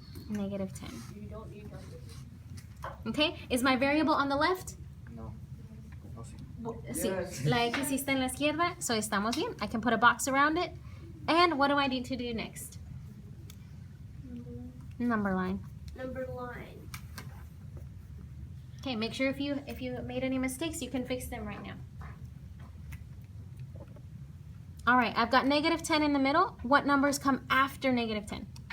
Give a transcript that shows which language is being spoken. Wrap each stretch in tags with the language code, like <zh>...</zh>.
<en>Negative 10. Okay, is my variable on the left? No.</en> <es>Sí, la X está en la izquierda, so estamos bien.</es> <en>I can put a box around it. And what do I need to do next? Number line. Number line. Okay, make sure if you made any mistakes, you can fix them right now. All right, I've got negative 10 in the middle. What numbers come after negative 10?</en>